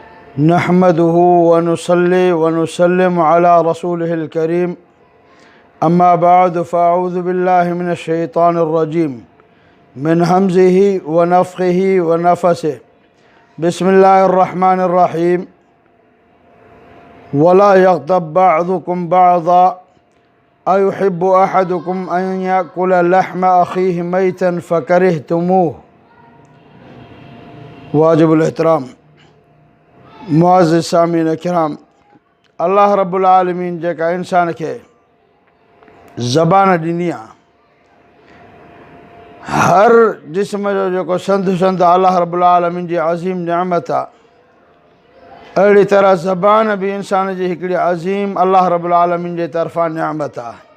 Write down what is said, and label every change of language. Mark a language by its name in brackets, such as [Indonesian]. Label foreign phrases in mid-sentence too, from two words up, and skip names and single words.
[Arabic] نحمده ونصلي ونسلم على رسوله الكريم أما بعد فأعوذ بالله من الشيطان الرجيم من همزه ونفخه ونفثه بسم الله الرحمن الرحيم ولا يغتب بعضكم بعضا أيحب أحدكم أن يأكل لحم أخيه ميتا فكرهتموه. [Sindhi] वाजिबुल एहतराम मुअज़्ज़िज़ सामीन किराम, [Arabic] الله رب العالمين [Sindhi] जेका इंसान खे ज़बान ॾिनी आहे, हर जिस्म जो जेको संद [Arabic] الله رب العالمين [Sindhi] जी अज़ीम निअमत आहे, अहिड़ी तरह ज़बान बि इंसान जी हिकिड़ी अज़ीम [Arabic] الله رب العالمين [Sindhi] जे तरफ़ां निअमत आहे।